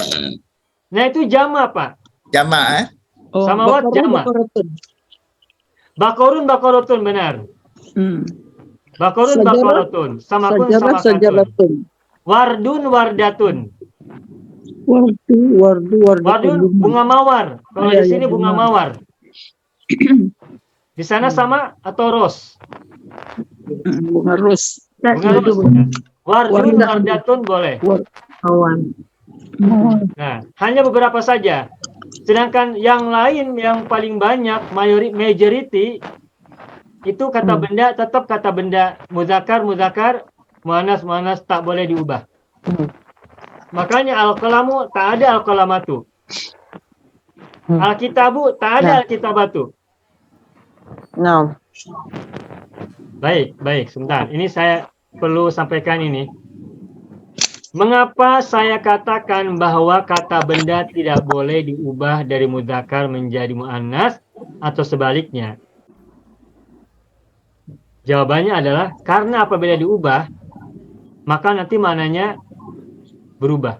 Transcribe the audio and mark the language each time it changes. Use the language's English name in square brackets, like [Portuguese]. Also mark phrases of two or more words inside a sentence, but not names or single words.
[Indonesian] Nah itu jama Pak. Jamak. [Arabic] سماوات جمع'. بقرٌ بقرةٌ benar. Bakorun, Sajarah, بقرةٌ سمكٌ, Sajarah, samakatun. sajaratun. وردٌ وردةٌ. Wardun. [Indonesian] Wardun bunga mawar. Kalau Ya, di sini ya, bunga benar. mawar. Di sana sama atau ros? Bunga ros. Bunga ros. [Arabic] وردٌ وردةٌ [Indonesian] boleh. Nah, hanya beberapa saja. Sedangkan yang lain yang paling banyak, majority itu kata benda tetap kata benda muzakkar, muannas tak boleh diubah. Makanya al-qalamu tak ada al-qalamatu. Al-kitabu tak ada al-kitabatu. No. Baik, sebentar. Ini saya perlu sampaikan ini. Mengapa saya katakan bahwa kata benda tidak boleh diubah dari muzakkar menjadi muannas atau sebaliknya? Jawabannya adalah karena apabila diubah, maka nanti maknanya berubah.